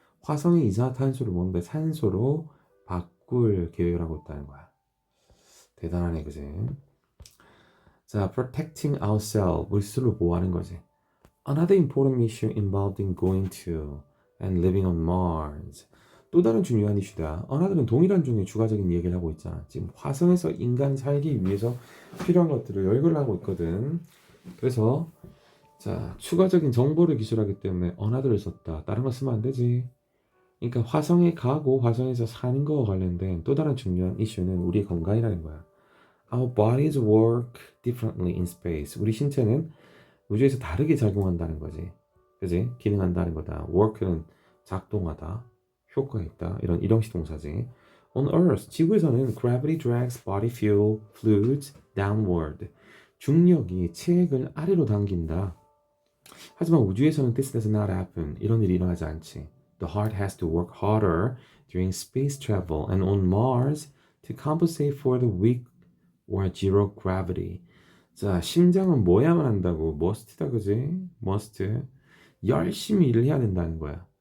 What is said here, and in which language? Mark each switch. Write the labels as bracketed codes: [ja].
[ko] 화성의 이산화탄소를 뭔데 산소로 바꿀 계획을 하고 있다는 거야. 대단하네, 그지? 자, [en] protecting ourselves, [ko] 우리 스스로 보호하는 거지. [en] Another important mission involved in going to and living on Mars. [ko] 또 다른 중요한 이슈다. Another는 동일한 종류의 추가적인 얘기를 하고 있잖아. 지금 화성에서 인간이 살기 위해서 필요한 것들을 열거를 하고 있거든. 그래서 자, 추가적인 정보를 기술하기 때문에 another를 썼다. 다른 거 쓰면 안 되지. 그러니까 화성에 가고 화성에서 사는 거와 관련된 또 다른 중요한 이슈는 우리의 건강이라는 거야. [en] Our bodies work differently in space. [ko] 우리 신체는 우주에서 다르게 작용한다는 거지. 그지? 기능한다는 거다. work는 작동하다, 효과 있다. 이런 일형식 동사지. [en] On Earth, [ko] 지구에서는 [en] gravity drags body fuel fluids downward. [ko] 중력이 체액을 아래로 당긴다. 하지만 우주에서는 [en] this does not happen. [ko] 이런 일이 일어나지 않지. [en] The heart has to work harder during space travel and on Mars to compensate for the weak or zero gravity. [ko] 자, 심장은 뭐 해야만 한다고? must다, 그지? must. 열심히 일을 해야 된다는 거야.